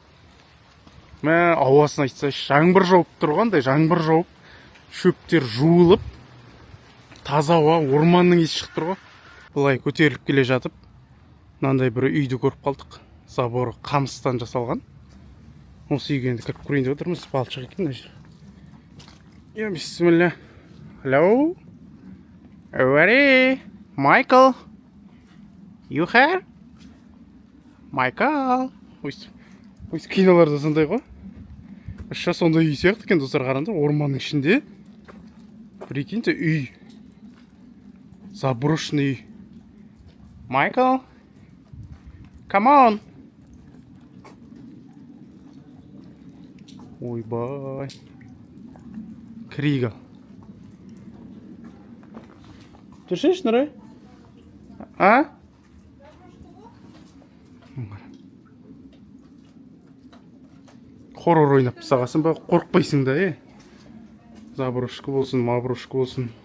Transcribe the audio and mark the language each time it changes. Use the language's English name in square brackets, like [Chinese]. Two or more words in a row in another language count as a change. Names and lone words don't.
[Kazakh] Мә, ауасын айтсайшы, жаңбыр жауып тұрғандай, жаңбыр жауып, шөптер жуылып, таза ауа, орманның иісі шығып тұр ғой. Бұлай көтеріліп келе жатып, мынандай бір үйді көріп қалдық. Заборы қамыстан жасалған. Осы үйге енді кіріп көрейін деп отырмыз. Балшық екен мына жер. Бисмилля. [English] Hello? Everybody? Michael? You here? Michael? [Kazakh] Өйс киноларда сондай ғой. Ұшша сондай үй сияқты екен, достар, қараңдар, орманның ішінде. Прикиньте, үй. Заброшенный үй. [English] Michael? Come on! [Kazakh] Ойбай. Крига. Тұршеш, Нұрай? А? Хоррор ойнап сағасын ба, қорқпайсың да, Заброшка болсын, маброшка болсын.